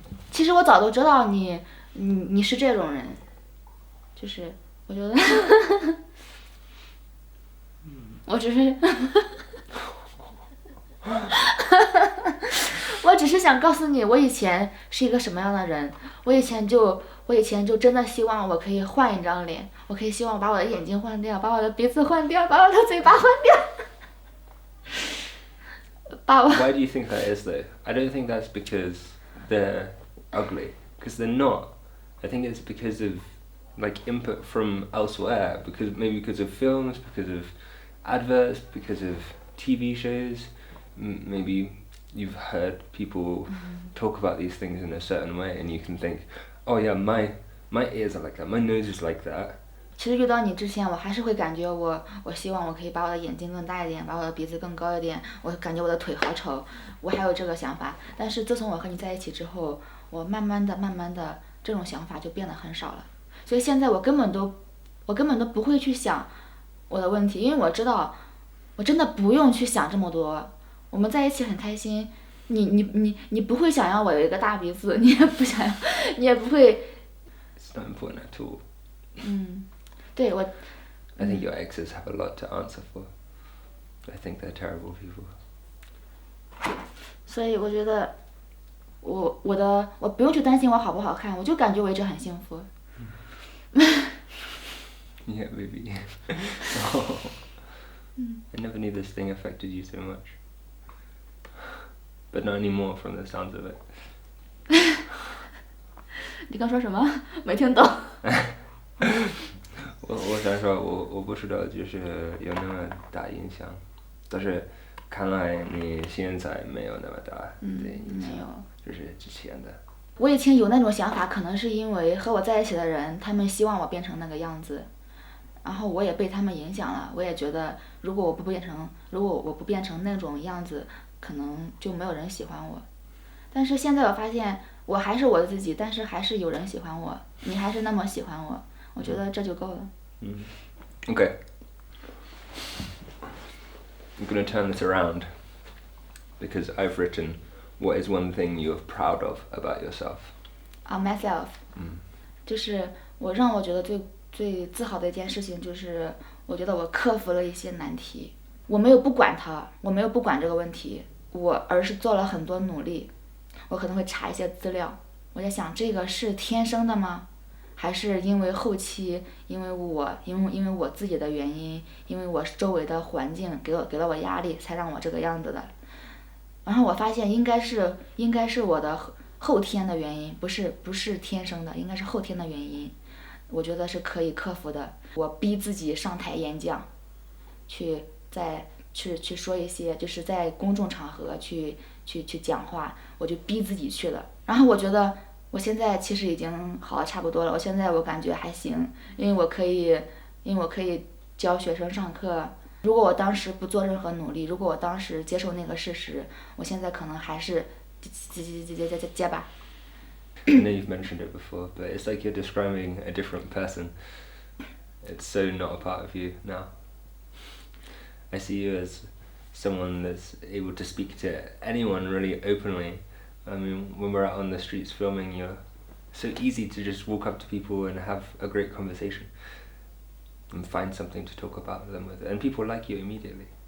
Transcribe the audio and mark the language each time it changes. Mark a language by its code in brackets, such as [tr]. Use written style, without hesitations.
[zh] 其实我早都知道你是这种人，就是我觉得我只是我只是想告诉你，我以前是一个什么样的人。我以前就真的希望我可以换一张脸，我可以希望把我的眼睛换掉，把我的鼻子换掉，把我的嘴巴换掉。 [en] Why do you think that is though? I don't think that's because they're ugly, because they're not. I think it's because of like input from elsewhere, because of films, because of adverts, because of TV shows. Maybe you've heard people talk about these things in a certain way, and you can think, oh yeah, my ears are like that, my nose is like that. [zh] 其实遇到你之前，我还是会感觉我希望我可以把我的眼睛更大一点，把我的鼻子更高一点，我感觉我的腿好丑，我还有这个想法。但是自从我和你在一起之后，我慢慢的这种想法就变得很少了。所以现在我根本都不会去想我的问题，因为我知道我真的不用去想这么多。我们在一起很开心，你不会想要我有一个大鼻子，你也不想要，你也不会。 [en] It's not important at all. [zh] 对我。 [en] I think your exes have a lot to answer for. I think they're terrible people. [zh] 所以我觉得，我不用去担心我好不好看，我就感觉我一直很幸福。 [en] Yeah, baby. Oh. I never knew this thing affected you so much. But not anymore from the sounds of it. [zh] 你刚说什么？没听懂。我想说我不知道就是有那么大影响，但是看来你现在没有那么大的影响，没有，就是之前的。我以前有那种想法，可能是因为和我在一起的人，他们希望我变成那个样子，然后我也被他们影响了。我也觉得，如果我不变成那种样子，可能就没有人喜欢我。但是现在我发现，我还是我自己，但是还是有人喜欢我，你还是那么喜欢我，我觉得这就够了。 [en] Okay. I'm going to turn this around because I've written what is one thing you're proud of about yourself. Myself. [zh] 就是让我觉得最自豪的一件事情，就是我觉得我克服了一些难题，我没有不管它，我没有不管这个问题，而是做了很多努力。我可能会查一些资料，我在想这个是天生的吗？还是因为后期因为我自己的原因，因为我周围的环境给了我压力，才让我这个样子的。然后我发现应该是我的后天的原因，不是天生的，应该是后天的原因。我觉得是可以克服的。我逼自己上台演讲，去说一些，就是在公众场合去讲话，我就逼自己去了。然后我觉得我现在其实已经好的差不多了，我感觉还行，因为我可以教学生上课。如果我当时不做任何努力，如果我当时接受那个事实，我现在可能还是结巴。 [en] I know you've mentioned it before, but it's like you're describing a different person. It's so not a part of you now. I see you as someone that's able to speak to anyone really openly. I mean, when we're out on the streets filming, you're so easy to just walk up to people and have a great conversation and find something to talk about them with, and people like you immediately.